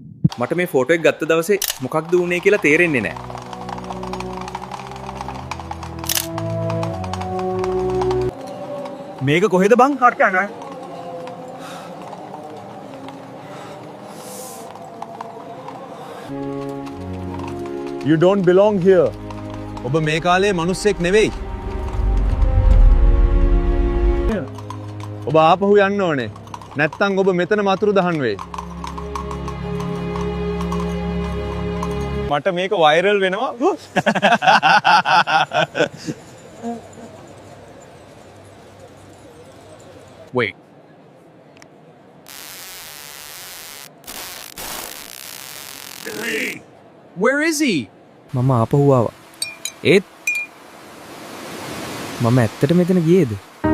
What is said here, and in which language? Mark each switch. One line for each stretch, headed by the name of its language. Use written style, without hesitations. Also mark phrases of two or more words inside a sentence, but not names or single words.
Sinhala: මට මේ ෆෝටෝ එක ගත්ත දවසේ මොකක්ද වුනේ කියලා තේරෙන්නේ නැහැ. මේක කොහෙද බං? හට්ටන.
English: You don't belong here.
Sinhala: ඔබ මේ කාලේ මිනිස්සෙක් නෙවෙයි. ඔබ ආපහු යන්න ඕනේ. නැත්තම් ඔබ මෙතන මතුරු දහන් වෙයි. මට මේක වෛරල් වෙනවා.
English: Wait. Where is he?
Sinhala: මම ආපහු ආවා. ඒත් මම ඇත්තට මෙතන ගියේද?